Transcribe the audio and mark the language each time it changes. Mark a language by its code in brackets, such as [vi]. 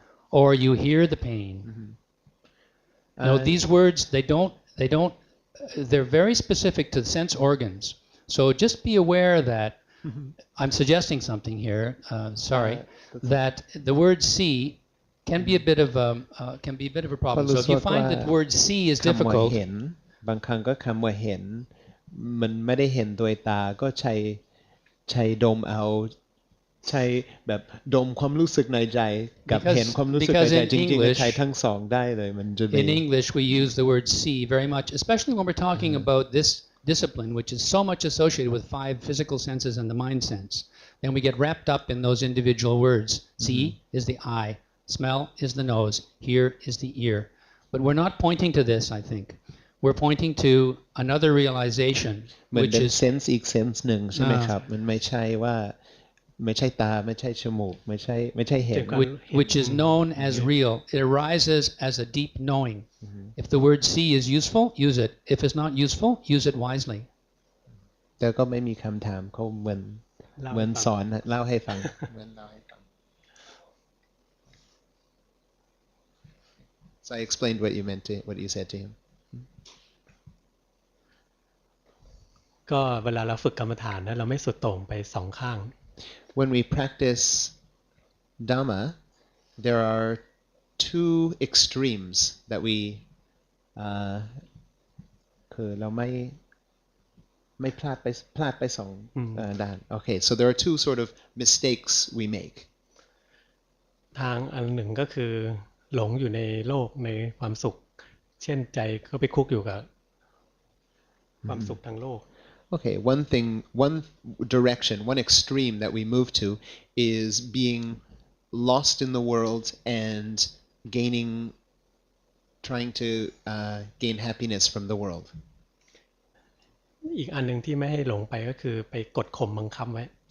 [en] Or you hear the pain. No, these words, they're very specific to the sense organs. So just be aware that, I'm suggesting something here, that the word see can be a bit of a problem. So if you find that the word see is difficult, [th] เห็นบางครั้งก็คำว่าเห็นมันไม่ได้เห็นโดยตาก็ใช้ดมเอาใช้แบบดมความรู้สึกในใจกับเห็นความรู้สึกในใจจริงๆใช้ทั้งสองได้เลยมันจะ [en] in English we use the word see very much, especially when we're talking about this discipline, which is so much associated with 5 physical senses and the mind sense. Then we get wrapped up in those individual words. See is the eye, smell is the nose, hear is the ear. But we're not pointing to this, I think. We're pointing to another realization, which is [th] sense อีก sense หนึ่งใช่ไหมครับมันไม่ใช่ว่าไม่ใช่ตาไม่ใช่จมูกไม่ใช่เห็น [en] which is known as real. It arises as a deep knowing. If the word see is useful, use it. If it's not useful, use it wisely. [th] แต่ก็ไม่มีคำถามเขาเหมือนสอนเล่าให้ฟัง [en] So I explained what you said to him. [th] ก็เวลาเราฝึกกรรมฐานนะเราไม่สุดโต่งไปสองข้าง [en] When we practice Dhamma, there are 2 extremes that we [th] คือเราไม่พลาดไปสองด้าน [en] Okay, so there are 2 sort of mistakes we make. [th] ทางอันหนึ่งก็คือหลงอยู่ในโลกในความสุขเช่นใจก็ไปคุกอยู่กับความสุขทางโลก [en] Okay, one direction, one extreme that we move to is being lost in the world and trying to gain happiness from the world. [th] อีกอันหนึ่งที่ไม่ให้หลงไปก็คือไปกดข่มบังคับไว้